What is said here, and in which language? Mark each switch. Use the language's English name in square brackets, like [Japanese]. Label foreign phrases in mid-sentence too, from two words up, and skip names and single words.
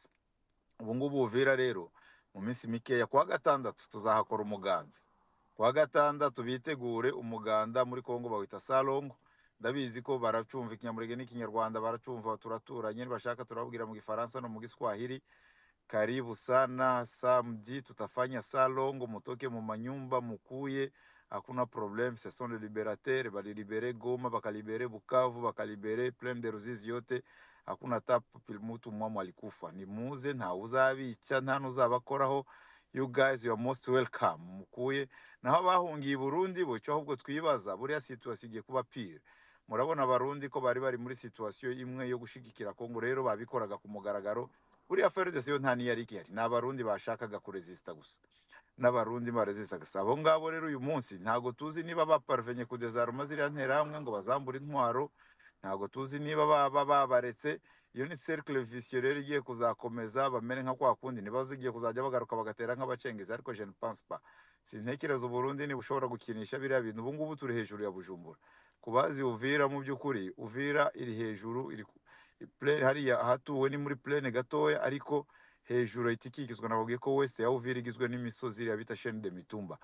[Kinyarwanda] Ubu ngubu Uvira rero mu minsi mikeya kuwa gatandatu tuzahakora umuganda. Kuwa gatandatu bitegure umuganda, muri Kongo bawita Salongo. Ndabizi ko baracumva ikinyamurenge n'ikinyarwanda, baracumva, turaturanye, bashaka turababwira mu Gifaransa no mu Giswahili. [Swahili] Karibu sana, samedi tutafanya Salongo, mutoke mu manyumba mukuye, hakuna problem. [French] Ce sont les libérateurs, [Swahili] balibere Goma, bakalibere Bukavu, bakalibere Plaine de Ruzizi yote, hakuna mutu mwamu alikufa. [Kinyarwanda] Ni muze, nta uzabica, nta nuzabakoraho. [English] You guys, you are most welcome. [Kinyarwanda] Mukuye naho bahungiye Burundi bo, cyo ahubwo twibaza buriya situation igiye kuba pire. Murabona Abarundi ko bari muri situation imwe yo gushigikira Kongo, rero babikoraga ku mugaragaro. Buriya FARDC yo nta niyari kihari, n'Abarundi bashakaga kuresista gusa, n'Abarundi baresista gusa. Abo ngabo rero uyu munsi ntago tuzi niba baparvenye kudesarma ziriya nterahamwe ngo bazambura intwaro, ntago tuzi niba babaretse. Iyo ni [French] cercle vicieux [Kinyarwanda] rero igiye kuzakomeza, bamere nka kwa kundi niba zigiye kuzajya bagaruka bagatera nk'abacengezi, ariko [French] je ne pense pas. [Kinyarwanda] Sintekereza Uburundi ni bushobora gukinisha biriya bintu. Ubu ngubu turi hejuru ya Bujumbura. Kubazi Uvira mu by'ukuri, Uvira iri hejuru, iri hariya hatuwe ni muri plaine gatoya, ariko hejuru itikikizwa. Nababwiye ko west ya Uvira igizwe n'imisozi iriya bita Chaîne de Mitumba.